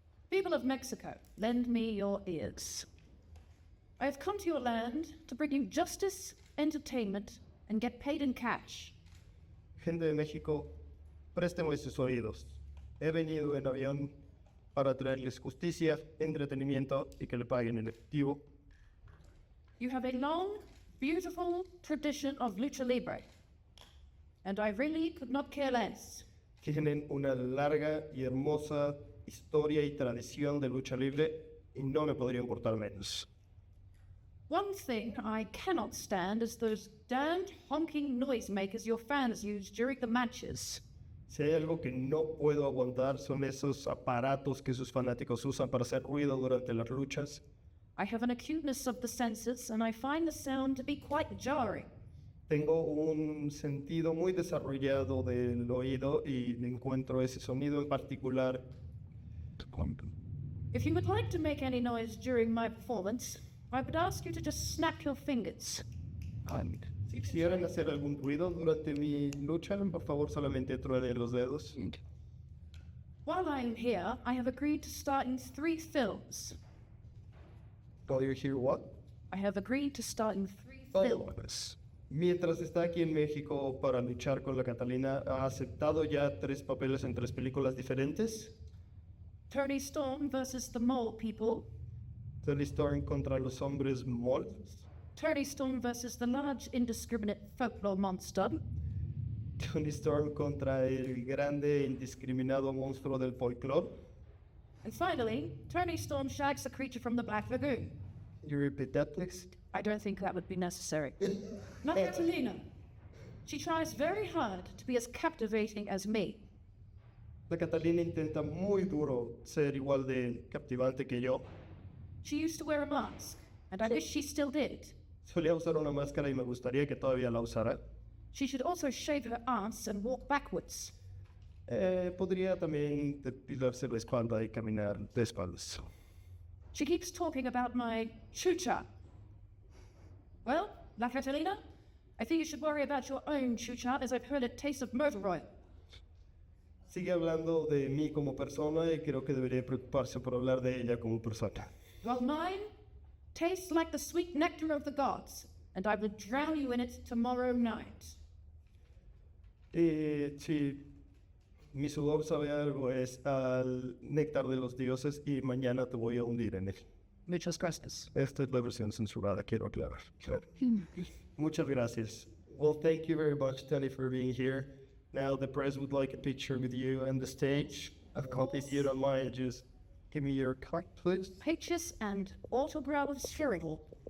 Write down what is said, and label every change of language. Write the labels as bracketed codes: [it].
[en] People of Mexico, lend me your ears. I have come to your land to bring you justice, entertainment, and get paid in cash. [es] Gente de México, préstenme sus oídos. He venido en avión para traerles justicia, entretenimiento y que le paguen en efectivo. [en] You have a long, beautiful tradition of Lucha Libre, and I really could not care less. [es] Tienen una larga y hermosa historia y tradición de lucha libre y no me podría importar menos. [en] One thing I cannot stand is those damned honking noisemakers your fans use during the matches. [es] Si hay algo que no puedo aguantar son esos aparatos que sus fanáticos usan para hacer ruido durante las luchas. [en] I have an acuteness of the senses, and I find the sound to be quite jarring. [es] Tengo un sentido muy desarrollado del oído y encuentro ese sonido en particular. [en] If you would like to make any noise during my performance, I would ask you to just snap your fingers. [es] Si quisieran hacer algún ruido durante mi lucha, por favor solamente truenen los dedos. [en] While I'm here, I have agreed to star in 3 films. While you're here, what? I have agreed to star in 3 films. [es] Mientras está aquí en México para luchar con la Catalina, ha aceptado ya 3 papeles en 3 películas diferentes. [en] Toni Storm versus the Mole People. [es] Toni Storm contra los hombres mol. [en] Toni Storm versus the large, indiscriminate folklore monster. [es] Toni Storm contra el grande, indiscriminado monstruo del folclore. [en] And finally, Toni Storm shags a creature from the Black Lagoon. You repeat that, please? I don't think that would be necessary. Not Catalina. She tries very hard to be as captivating as me. [es] La Catalina intenta muy duro ser igual de captivante que yo. [en] She used to wear a mask, and I wish she still did. [es] Solía usar una máscara y me gustaría que todavía la usara. [en] She should also shave her ass and walk backwards. [es] Podría también depilarse la espalda y caminar de espaldas. [en] She keeps talking about my chucha. Well, La Catalina, I think you should worry about your own chucha, as I've heard it tastes of motor oil. [es] Sigue hablando de mí como persona y creo que debería preocuparse por hablar de ella como persona. [en] Well, mine tastes like the sweet nectar of the gods, and I will drown you in it tomorrow night. [es] Sí, mi sudor sabe algo, es al néctar de los dioses y mañana te voy a hundir en él. Muchas gracias. Esta es la versión censurada, quiero aclarar. Muchas gracias. [en] Well, thank you very much, Toni, for being here. Now the press would like a picture with you on the stage. If you don't mind, just give me your card, please. Pictures and autographs shareable.